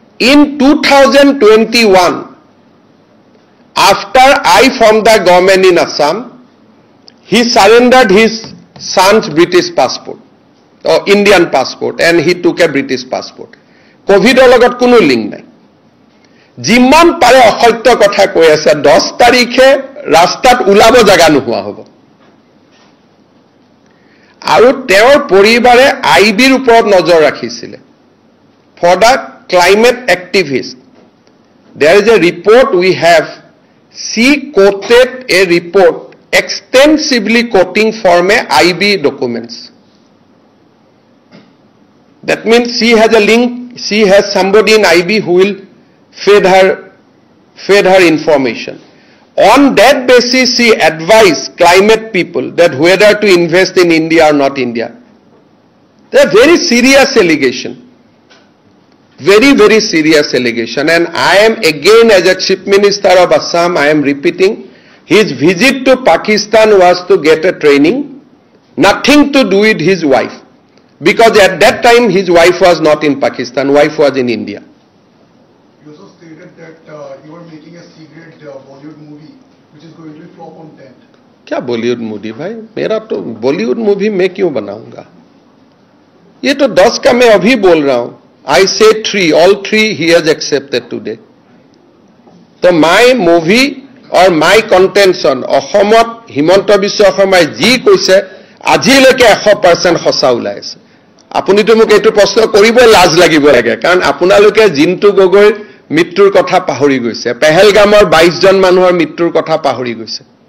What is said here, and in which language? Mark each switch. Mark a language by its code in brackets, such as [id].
[en] In 2021, after I formed the government in Assam, he surrendered his son's British passport, or Indian passport, and he took a British passport. [as] COVID logot kono link nai. Jiman pare অসত্য কথা কৈ আছে 10 তাৰিখে ৰাস্তাত উলাব জাগা নোহোৱা হ'ব আৰু তেওঁৰ পৰিবাৰে আইবিৰ ওপৰত নজৰ ৰাখিছিল [en] for the climate activist. There is a report we have. She quoted a report extensively quoting from a IB documents. That means she has a link, she has somebody in IB who will fed her information. On that basis, she advised climate people that whether to invest in India or not India. They are very serious allegation. Very, very serious allegation. And I am again, as a Chief Minister of Assam, I am repeating, his visit to Pakistan was to get a training, nothing to do with his wife. Because at that time, his wife was not in Pakistan, wife was in India. You also stated that you are making a secret Bollywood movie, which is going to be flop on 10th. [hi] क्या Bollywood movie भाई? मेरा तो Bollywood movie मैं क्यों बनाऊंगा? ये तो 10 का मैं अभी बोल रहा हूं. [en] I said 3, all 3 he has accepted today. So my movie or my contention, [as] অসমত হিমন্ত বিশ্ব শৰ্মাই যি কৈছে আজিলৈকে 100% সঁচা ওলাই আছে. আপুনিতো মোক এইটো প্ৰশ্ন কৰিব লাজ লাগিব লাগে, কাৰণ আপোনালোকে জিন্তু গগৈৰ মৃত্যুৰ কথা পাহৰি গৈছে, পেহেলগামৰ 22 জন মানুহৰ মৃত্যুৰ কথা পাহৰি গৈছে.